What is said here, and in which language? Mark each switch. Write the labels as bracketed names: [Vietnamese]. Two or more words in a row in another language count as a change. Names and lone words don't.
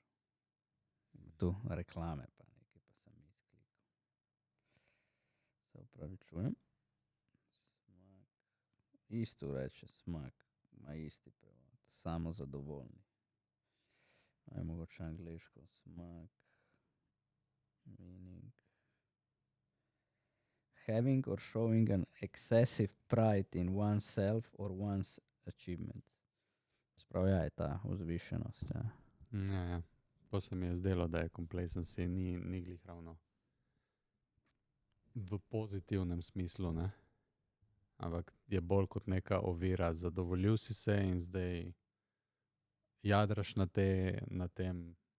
[Slovenian] Tu reklame pa nekaj, pa sem izklikal. Se opravičujem. Smag. Isto reče smag. Ma isti prevod. Samozadovoljni. Aj mogoče angleško. Smag. [English] Meaning. Having or showing an excessive pride in oneself or one's achievements. [Slovenian] Sprav je ta vzvišenost. Ja. Ja. Pa se mi je zdelo, da je complacency ni glih ravno v pozitivnem smislu, ne? Ampak je bolj kot neka ovira. Zadovoljil si se in zdaj jadraš na tem.